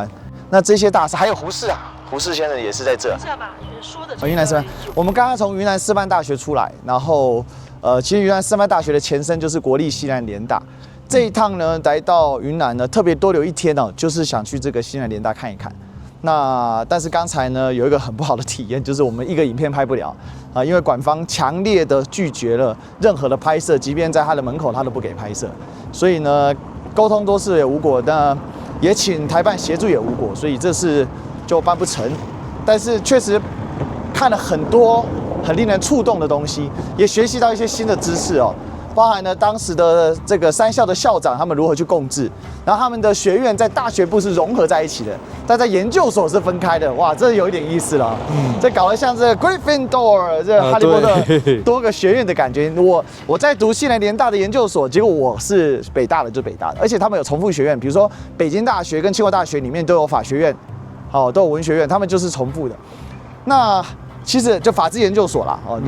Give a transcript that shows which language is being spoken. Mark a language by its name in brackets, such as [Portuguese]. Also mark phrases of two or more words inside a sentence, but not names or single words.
[Chinese] 那這些大師還有胡適啊，胡適先生也是在這。雲南師範，我們剛剛從雲南師範大學出來，然後其實雲南師範大學的前身就是國立西南聯大。這一趟呢，來到雲南呢，特別多留一天哦，就是想去這個西南聯大看一看。那但是剛才呢，有一個很不好的體驗，就是我們一個影片拍不了啊，因為館方強烈的拒絕了任何的拍攝，即便在他的門口，他都不給拍攝。所以呢，溝通多次也無果，那也請台辦協助也無果，所以這次就辦不成。但是確實看了很多很令人觸動的東西，也學習到一些新的知識哦。包含了當時的這個3校的校長，他們如何去共治，然後他們的學院在大學部是融合在一起的，但在研究所是分開的。哇，這有一點意思了。這搞得像這個 Gryffindor 這個哈利波特多個學院的感覺。我在讀西南聯大的研究所，結果我是北大的，就北大的，而且他們有重複學院，比如說北京大學跟清華大學裡面都有法學院，都有文學院，他們就是重複的。那其實就法制研究所啦，就。